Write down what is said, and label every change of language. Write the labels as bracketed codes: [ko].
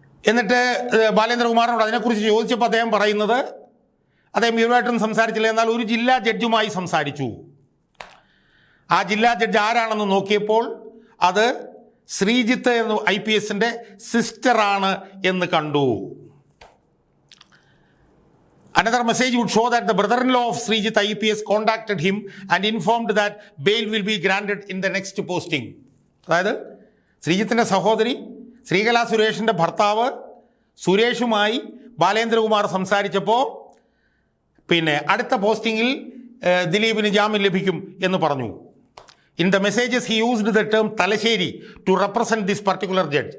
[ml] എന്നിട്ട് ബാലേന്ദ്രകുമാറിനോട് അതിനെക്കുറിച്ച് ചോദിച്ചപ്പോൾ അദ്ദേഹം പറയുന്നത്, അദ്ദേഹം ഇവരുമായിട്ടൊന്നും സംസാരിച്ചില്ല, എന്നാൽ ഒരു ജില്ലാ ജഡ്ജുമായി സംസാരിച്ചു. ആ ജില്ലാ ജഡ്ജ് ആരാണെന്ന് നോക്കിയപ്പോൾ അത് ശ്രീജിത്ത് എന്ന IPSൻ്റെ സിസ്റ്ററാണ് എന്ന് കണ്ടു. [en] Another message would show that the brother-in-law of Srijit IPS contacted him and informed that bail will be granted in the next posting. [ml] അതായത് ശ്രീജിത്തിൻ്റെ സഹോദരി ശ്രീകല സുരേഷിൻ്റെ ഭർത്താവ് സുരേഷുമായി ബാലേന്ദ്രകുമാർ സംസാരിച്ചപ്പോൾ അടുത്ത പോസ്റ്റിങ്ങിൽ ദിലീപിന് ജാമ്യം ലഭിക്കും എന്ന് പറഞ്ഞു. [en] In the messages he used the term Thalassery to represent this particular judge.